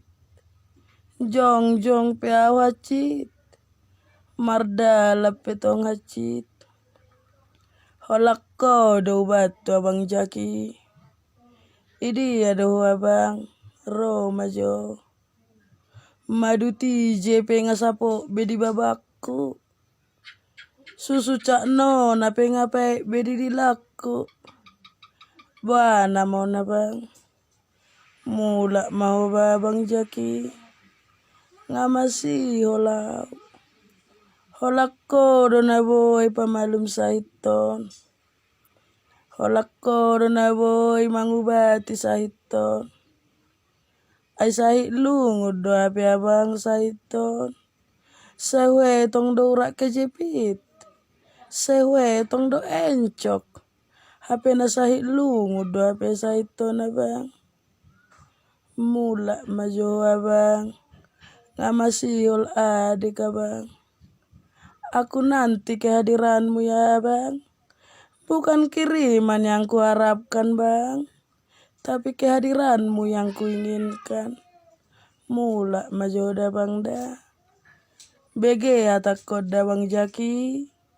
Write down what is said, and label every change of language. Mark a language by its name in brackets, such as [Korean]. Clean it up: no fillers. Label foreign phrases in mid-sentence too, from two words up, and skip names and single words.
[Batak Dairi] Jong piau hacit. Mardala petong hacit. Holakko do batu abang Jaki. Idi aduh abang. Ro majo. Maduti je penga sapo bedi babakku. Susu cakno na penga pae bedi dilaku. Bana mau na bang. Mula mau babang Jaki. Ngamasi holau. Holakko do na boy pamalum saiton. Holakko do na boy mangubati saiton. Ay sahit lungud do api abang saiton. Sewe tong do urak kejepit. Sewe tong do encok. Hape na sahit lungud do api saiton abang. Mula majo abang. Ngamasiol adik abang. [Indonesian] Aku nanti kehadiranmu ya bang. Bukan kiriman yang kuharapkan bang. Tapi kehadiranmu yang kuinginkan. [Batak Dairi] Mula majo da bang da. Bege atak koda bang Jaki.